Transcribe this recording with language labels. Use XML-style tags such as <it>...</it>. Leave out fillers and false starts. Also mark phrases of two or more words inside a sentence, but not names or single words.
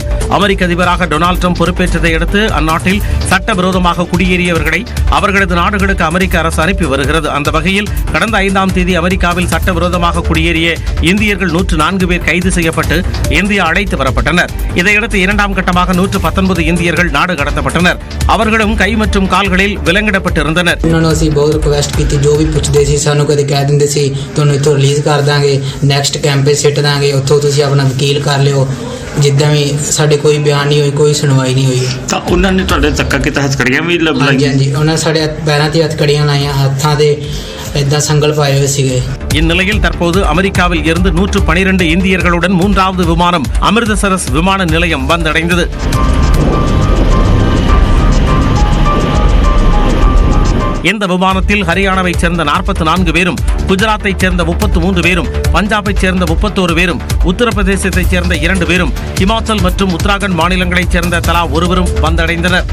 <ta>அமெரிக்க அதிபராக டொனால்டு ட்ரம்ப் பொறுப்பேற்றதை அடுத்து அந்நாட்டில் சட்டவிரோதமாக குடியேறியவர்களை அவர்களது நாடுகளுக்கு அமெரிக்க அரசு அனுப்பி வருகிறது. அந்த வகையில் கடந்த 5ஆம் தேதி அமெரிக்காவில் சட்டவிரோதமாக குடியேறிய இந்தியர்கள் 104 பேர் கைது செய்யப்பட்டு இந்தியா அழைத்து வரப்பட்டனர். இதையடுத்து 2ஆம் கட்டமாக 119 இந்தியர்கள் நாடு கடத்தப்பட்டனர். அவர்களும் கை மற்றும் கால்களில் விலங்கிடப்பட்டிருந்தனர்.</ta> <pa>ਸਾਨੂੰ ਕਦੇ ਕਹਿ ਦਿੰਦੇ ਸੀ ਤੁਹਾਨੂੰ ਇੱਥੋਂ ਰਿਲੀਜ਼ ਕਰ ਦਾਂਗੇ,</pa> <en>next camp</en> <pa>'ਤੇ ਸਿੱਟ ਦਾਂਗੇ, ਉੱਥੋਂ ਤੁਸੀਂ ਆਪਣਾ ਵਕੀਲ ਕਰ ਲਿਓ। ਜਿੱਦਾਂ ਵੀ ਸਾਡੇ ਕੋਈ ਬਿਆਨ ਨਹੀਂ ਹੋਈ, ਕੋਈ ਸੁਣਵਾਈ ਨਹੀਂ ਹੋਈ। ਤਾਂ ਉਹਨਾਂ ਨੇ ਤੁਹਾਡੇ ਧੱਕਾ ਕੀਤਾ, ਹੱਥਕੜੀਆਂ ਵੀ ਹਾਂਜੀ ਹਾਂਜੀ, ਉਹਨਾਂ ਸਾਡੇ ਪੈਰਾਂ 'ਤੇ ਹੱਥਕੜੀਆਂ ਲਾਈਆਂ, ਹੱਥਾਂ 'ਤੇ ਇਦਾਂ ਸੰਗਲ ਪਾਏ ਹੋਏ ਸੀਗੇ।</pa> <ta>இந்நிலையில் தற்போது அமெரிக்காவில் இருந்து 112 இந்தியர்களுடன் 3வது விமானம் அமிர்தசரஸ் விமான நிலையம் வந்தடைந்தது. இந்த விமானத்தில் ஹரியானாவைச் சேர்ந்த 44 பேரும், குஜராத்தைச் சேர்ந்த 33 பேரும், பஞ்சாபைச் சேர்ந்த 31 பேரும், உத்தரப்பிரதேசத்தைச் சேர்ந்த 2 பேரும், ஹிமாச்சல் மற்றும் உத்தராகண்ட் மாநிலங்களைச் சேர்ந்த தலா ஒருவரும் வந்தடைந்தனர்.</ta>